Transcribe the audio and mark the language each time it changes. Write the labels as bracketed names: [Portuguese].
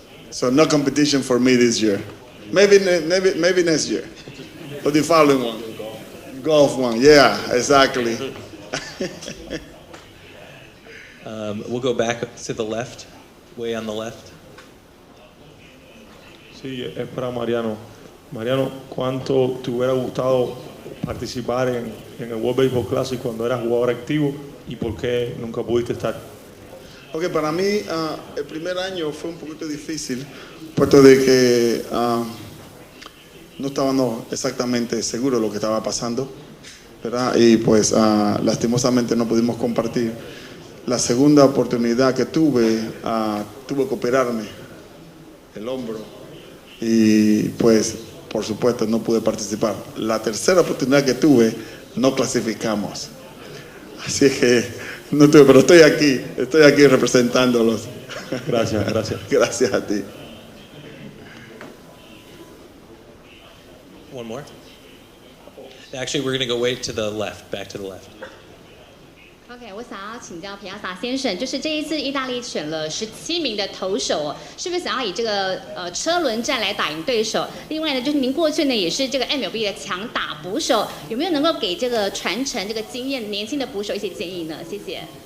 [English] So no competition for me this year. Maybe next year, or the following one. Golf one, yeah, exactly. We'll go back to the left, way on the left. [Spanish] Sí, es para Mariano. Mariano, ¿cuánto te hubiera gustado participar en el World Baseball Classic cuando eras jugador activo y por qué nunca pudiste estar? Ok, para mí el primer año fue un poquito difícil, puesto de que no estábamos exactamente seguros de lo que estaba pasando, ¿verdad? Y pues lastimosamente no pudimos compartir. La segunda oportunidad que tuve que operarme el hombro y pues por supuesto no pude participar. La tercera oportunidad que tuve no clasificamos. Así es que no tuve, pero estoy aquí representándolos. Gracias. Gracias a ti. [English] One more. Actually, we're going to go way to the left, back to the left. [Chinese] OK， 我想要请教皮亚萨先生，就是这一次意大利选了17名的投手，是不是想要以这个车轮战来打赢对手？另外呢，就是您过去呢也是这个 MLB 的强打捕手，有没有能够给这个传承这个经验年轻的捕手一些建议呢？谢谢。